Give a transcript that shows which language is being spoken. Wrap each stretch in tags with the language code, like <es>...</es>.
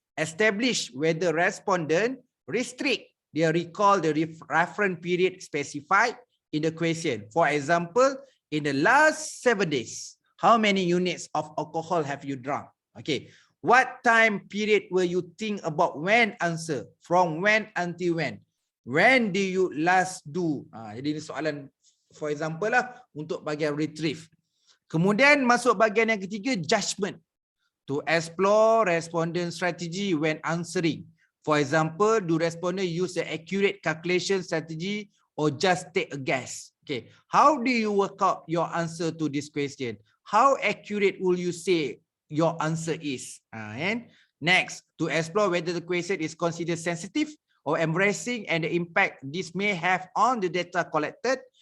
<en>Establish whether respondent restrict their recall the reference period specified in the question. For example, in the last 7 days, how many units of alcohol have you drunk? Okay, what time period will you think about when answer? From when until when? When do you last do?</en> <ms>Jadi ini soalan</ms> <en>for example</en> <ms>lah untuk bahagian retrieve. Kemudian masuk bahagian yang ketiga, judgment.</ms> <en>To explore respondent strategy when answering. For example, do respondent use the accurate calculation strategy or just take a guess? Okay, how do you work out your answer to this question? How accurate will you say your answer is? And next, to explore whether the question is considered sensitive or embarrassing and the impact this may have on the data collected.</en>